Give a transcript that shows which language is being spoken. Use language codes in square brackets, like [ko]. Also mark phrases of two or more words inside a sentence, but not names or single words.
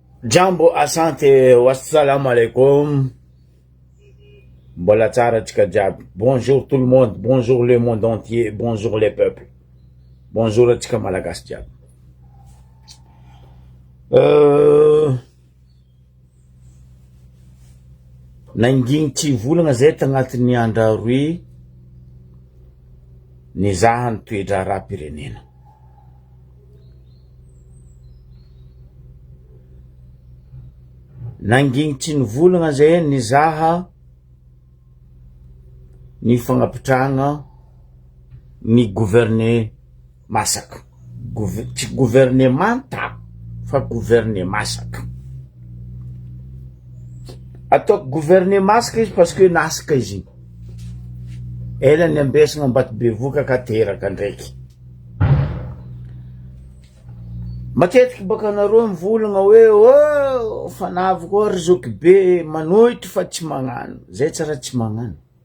[sw] Jambo, asante, [ar] والسلام عليكم. [mg] Mbola tsara tsika jiaby. [fr] Bonjour tout le monde, bonjour le monde entier, bonjour les peuples. [mg] Bonjour tsika malagasy jiaby. Nanginy tsy volagna zay tagnatin'ny andra roy nizaha ny toetra ara-pirenena. Nanginy tsy nivolagna zay nizaha ny fagnapitrahana ny gouverner masaka. Tsy gouvernemanta fa gouverner masaka. Ataoko gouverner masaka izy parce que nasaka izy. Ela ny ambesagna Ambato-Bevoka ka teraka ndraiky. Matetiky baka nareo mivolagna hoe oh fanavy koa ry zoky be manohitry fa tsy magnano. Zay tsara tsy magnano.